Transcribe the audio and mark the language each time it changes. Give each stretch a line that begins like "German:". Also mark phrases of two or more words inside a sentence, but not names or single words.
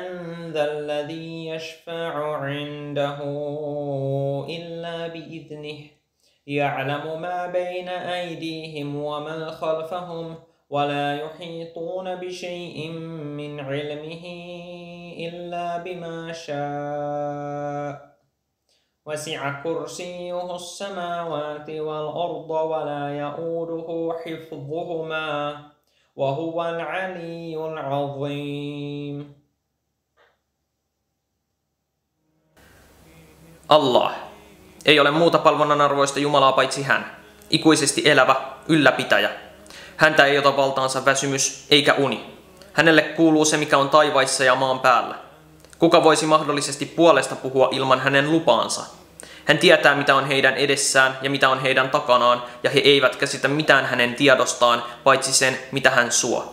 Arabic: ذا الذي يشفع عنده إلا بإذنه يعلم ما بين أيديهم وما خلفهم ولا يحيطون بشيء من علمه إلا بما شاء وسع كرسيه السماوات والأرض ولا يؤوده حفظهما وهو العلي العظيم. Allah.
Finnish: Ei ole muuta palvonnan arvoista Jumalaa paitsi hän, ikuisesti elävä, ylläpitäjä. Häntä ei ota valtaansa väsymys eikä uni. Hänelle kuuluu se, mikä on taivaissa ja maan päällä. Kuka voisi mahdollisesti puolesta puhua ilman hänen lupaansa? Hän tietää, mitä on heidän edessään ja mitä on heidän takanaan, ja he eivät käsitä mitään hänen tiedostaan, paitsi sen, mitä hän suo.